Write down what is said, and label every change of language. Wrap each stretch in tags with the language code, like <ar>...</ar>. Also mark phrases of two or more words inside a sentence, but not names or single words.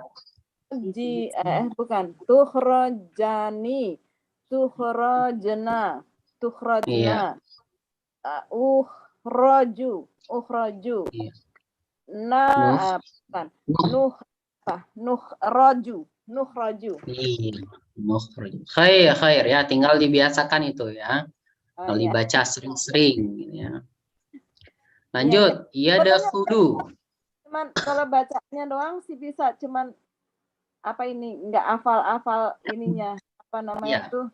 <id>Bukan. Tukhrajani.</id> <ar>تخرجن تخرجن. Ukhraju.</ar> <id>Iya. Bukan. Nukhraju. Khair ya, tinggal dibiasakan itu ya. Kalau dibaca sering-sering gitu ya. Lanjut, yadkhulu. Cuman kalau bacanya doang sih bisa, cuman apa ini nggak hafal ininya, apa namanya tuh?</id>